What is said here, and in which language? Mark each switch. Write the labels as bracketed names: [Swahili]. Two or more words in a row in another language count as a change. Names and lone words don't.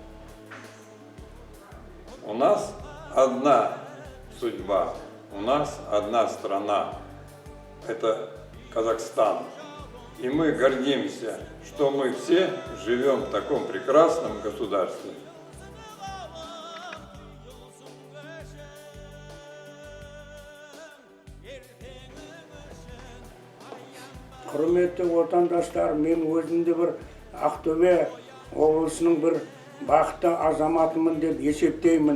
[Russian] У нас одна судьба, у нас одна страна. Это Казахстан. И мы гордимся, что мы все живем в таком прекрасном государстве. [Kazakh] Құрметті отандастар, мен өзімді бір Ақтөбе облысының бір бақытты азаматымын деп есептеймін.